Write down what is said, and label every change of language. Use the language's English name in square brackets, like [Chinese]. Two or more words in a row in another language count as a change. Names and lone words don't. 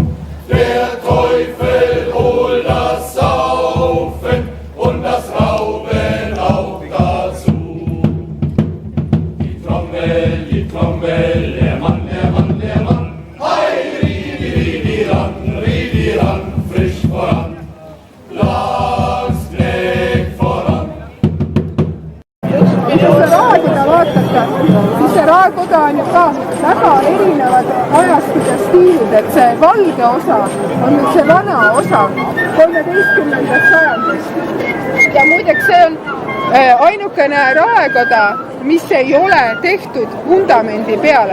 [German] Der Teufel holt das Saufen und das Rauben auch dazu. Die Trommel, der Mann, hei, riedi ran, frisch voran, Landsknecht voran. [Estonian] Kui te raadioda vaatate, siis see raadioda on ju ka väga erinevad ajastud ja stiilid, et see valge osa on nüüd see vana osa 13. sajandist. Ja muideks see on ainukene raekoda, mis ei ole tehtud vundamendi peale.